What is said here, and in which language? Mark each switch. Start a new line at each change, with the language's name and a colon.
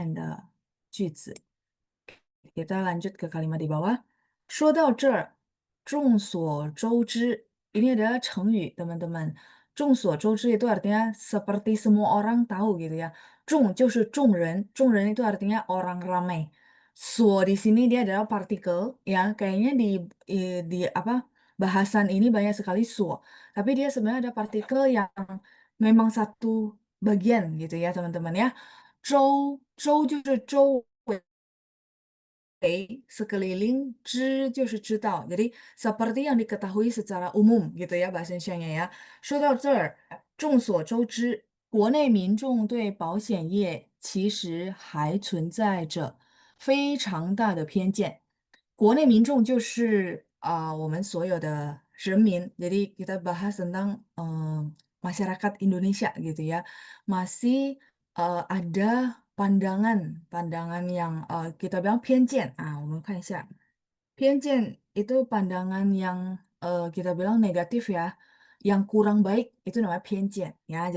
Chinese: 我们到了第6页，第六页，看一下啊。好，再来我们继续啊，我再给大家念一下下面的句子。
Indonesian: Kita lanjut ke kalimat di bawah.
Chinese: 说到这儿，众所周知，
Indonesian: ini adalah
Chinese: 成语, teman-teman.
Indonesian: 众所周知 itu artinya seperti semua orang tahu gitu ya.
Chinese: 众就是众人，众人
Indonesian: itu artinya orang ramai. So di sini dia adalah partikel ya. Kayaknya di apa bahasan ini banyak sekali so. Tapi dia sebenarnya ada partikel yang memang satu bagian gitu ya, teman-teman ya.
Chinese: 周就是周围
Indonesian: sekeliling,
Chinese: 知就是知道，
Indonesian: jadi seperti yang diketahui secara umum gitu ya bahasa Indonesianya ya.
Chinese: 说到这儿，众所周知，国内民众对保险业其实还存在着非常大的偏见。国内民众就是我们所有的人民，
Indonesian: jadi kita bahas tentang masyarakat Indonesia gitu ya, masih ada pandangan yang, kita bilang 偏见, ah,
Chinese: 我们看一下，
Indonesian: 偏见 itu pandangan yang, kita bilang negatif ya, yang kurang baik itu namanya 偏见 ya.